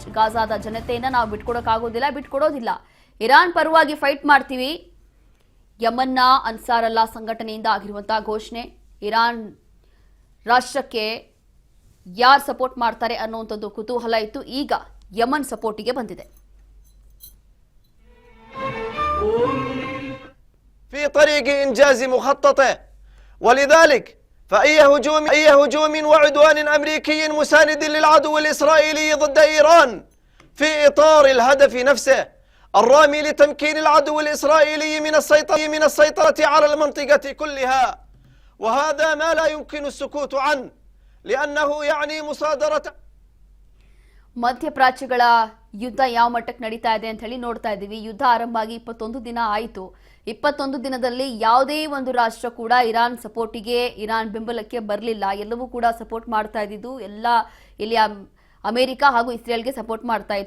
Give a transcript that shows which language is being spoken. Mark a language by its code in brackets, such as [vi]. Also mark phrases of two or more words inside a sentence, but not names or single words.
[kn] ಗಾಜಾದ ಜನತೆಯನ್ನ ನಾವು ಬಿಟ್ಕೊಡೋದಿಲ್ಲ. ಇರಾನ್ ಪರವಾಗಿ ಫೈಟ್ ಮಾಡ್ತೀವಿ. ಯಮನ್ನ ಅನ್ಸಾರ್ ಅಲ್ಲಾ ಸಂಘಟನೆಯಿಂದ ಆಗಿರುವಂತಹ ಘೋಷಣೆ. ಇರಾನ್ ರಾಷ್ಟ್ರಕ್ಕೆ ಯಾರು ಸಪೋರ್ಟ್ ಮಾಡ್ತಾರೆ ಅನ್ನುವಂಥದ್ದು ಕುತೂಹಲ ಇತ್ತು. ಈಗ ಯಮನ್ ಸಪೋರ್ಟಿಗೆ ಬಂದಿದೆ. [ar] في طريق إنجاز مخططه، ولذلك فأي هجوم وعدوان أمريكي مساند للعدو الإسرائيلي ضد إيران في إطار الهدف نفسه الرامي لتمكين العدو الإسرائيلي من السيطرة على المنطقة كلها، وهذا ما لا يمكن السكوت عنه لأنه يعني مصادرة. [kn] ಮಧ್ಯಪ್ರಾಚ್ಯಗಳ ಯುದ್ಧ ಯಾವ ಮಟ್ಟಕ್ಕೆ ನಡೀತಾ ಇದೆ ಅಂತ ಹೇಳಿ ನೋಡ್ತಾ ಇದ್ದೀವಿ. ಯುದ್ಧ ಆರಂಭ ಆಗಿ 21 ದಿನ ಆಯಿತು. 21 ದಿನದಲ್ಲಿ ಯಾವುದೇ ಒಂದು ರಾಷ್ಟ್ರ ಕೂಡ ಇರಾನ್ ಸಪೋರ್ಟಿಗೆ, ಇರಾನ್ ಬೆಂಬಲಕ್ಕೆ ಬರಲಿಲ್ಲ. ಎಲ್ಲವೂ ಕೂಡ ಸಪೋರ್ಟ್ ಮಾಡ್ತಾ ಇದ್ದಿದ್ದು ಇಲ್ಲಿ ಅಮೆರಿಕ ಹಾಗೂ ಇಸ್ರೇಲ್ಗೆ ಸಪೋರ್ಟ್ ಮಾಡ್ತಾ ಇತ್ತು.